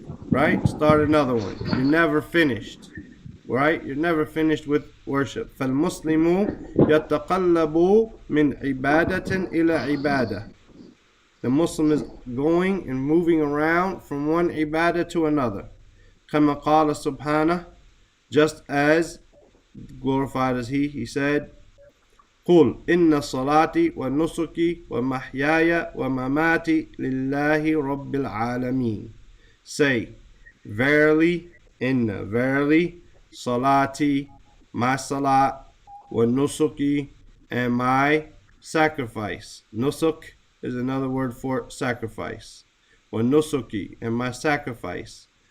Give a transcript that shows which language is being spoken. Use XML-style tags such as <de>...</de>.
<en>Right? Start another one. You're never finished. Right? You're never finished with worship.</en> <ar>فَالْمُسْلِمُ يَتَقَلَّبُ مِنْ عِبَادَةٍ إِلَى عِبَادَةٍ.</ar> <en>The Muslim is going and moving around from one ibadah to another.</en> <ar>كما قال سبحانه,</ar> <en>just as glorified as he said,</en> <ar>قُلْ إِنَّ صَلَاتِي وَنُسُكِي وَمَحْيَايَ وَمَمَاتِي لِلَّهِ رَبِّ الْعَالَمِينَ.</ar> <en>Say, verily, verily, salati, my salat, wa nusuki, and my sacrifice. Nusuk is another word for sacrifice. Wa nusuki, and my sacrifice.</en>